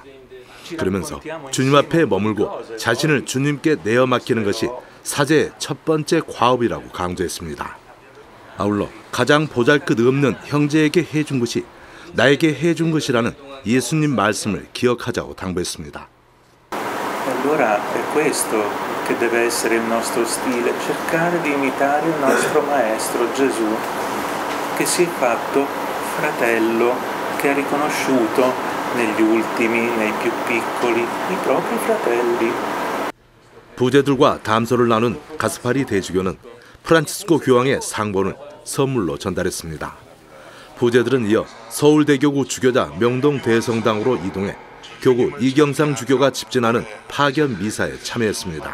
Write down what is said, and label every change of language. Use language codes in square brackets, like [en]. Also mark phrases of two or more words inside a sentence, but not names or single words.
[ko] 그러면서 주님 앞에 머물고 자신을 주님께 내어 맡기는 것이 사제의 첫 번째 과업이라고 강조했습니다. 아울러 가장 보잘것없는 형제에게 해준 것이 나에게 해준 것이라는 예수님 말씀을 기억하자고 당부했습니다. [it] Allora è questo che deve essere il nostro stile, cercare di imitare il nostro maestro Gesù, che si è fatto fratello, che ha riconosciuto negli ultimi, nei più piccoli, i propri fratelli. [ko] 부제들과 담소를 나눈 가스파리 대주교는 프란치스코 교황의 상본을 선물로 전달했습니다. 부제들은 이어 서울대교구 주교자 명동대성당으로 이동해 교구 이경상 주교가 집진하는 파견 미사에 참여했습니다.